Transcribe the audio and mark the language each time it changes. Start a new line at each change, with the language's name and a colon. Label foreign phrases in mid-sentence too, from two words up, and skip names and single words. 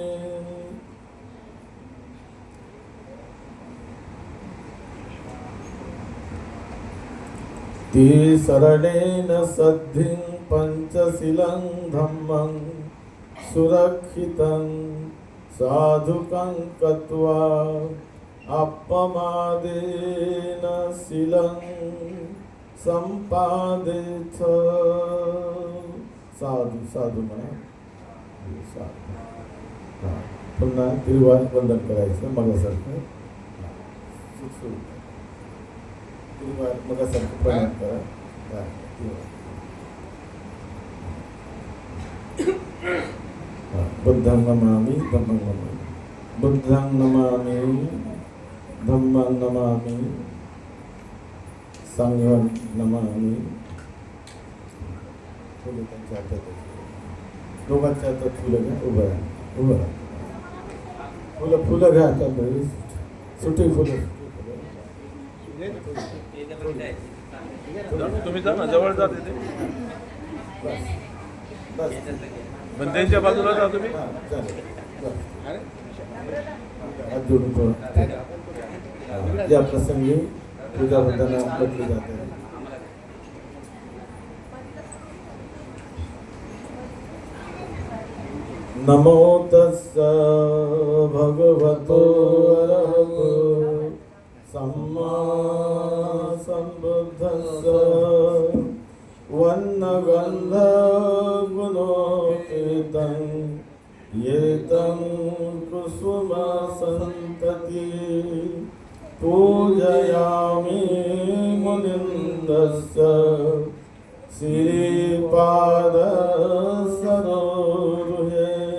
Pali: तिसरणेन सद्धिं पंचशीलं धम्मं सुरक्षितं साधुकं कृत्वा अपमादेन शीलं संपादेथ।
Marathi: साधु साधू म्हणा, साधू. पुन्हा त्रिवार वंदन करायचं मगासारखं. त्रिवार मगासारखं प्रणाम करा.
Pali: बुद्धं नमामि धम्मं नमामि, बुद्धं नमामि धम्मं नमामि, संघं नमामि.
Marathi: फुलं त्यांच्या हातात, दोघांच्या हातात फुलं घ्या. उभं राहा, उभं राहा. फुलं घ्या हातात, सुटी फुलं. तुम्ही जा ना, जवळ जा तिथे. बंद्यांच्या बाजूला जा तुम्ही. हात जोडून थोडं त्या प्रसंगी पूजा होताना म्हटली जाते.
Pali: नमो तस्स भगवतो अरहतो सम्मा सम्बुद्धस्स वन्नगन्धगुणोपेतं येतं कुसुमसन्तति पूजयामि मुनिन्दस्य श्रीपादसरोरुहे।